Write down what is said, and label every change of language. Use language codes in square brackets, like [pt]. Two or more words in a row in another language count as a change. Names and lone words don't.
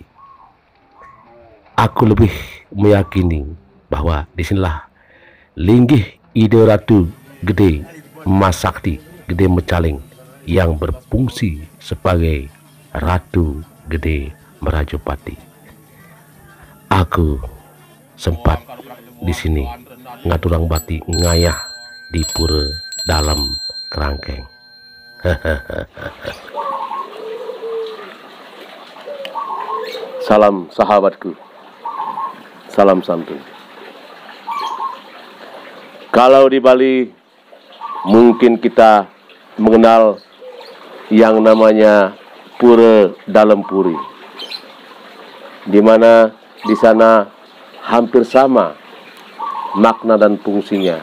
[id] Aku lebih meyakini bahwa di sinilah linggih Ide Ratu Gede Mas Sakti Gede Mecaling yang berfungsi sebagai Ratu Gede Merajopati. Aku sempat di sini [ban] ngaturang bati ngayah [id] di pura dalam kerangkeng. Salam sahabatku, salam santun. Kalau di Bali mungkin kita mengenal yang namanya Pura Dalam Puri, di mana di sana hampir sama makna dan fungsinya.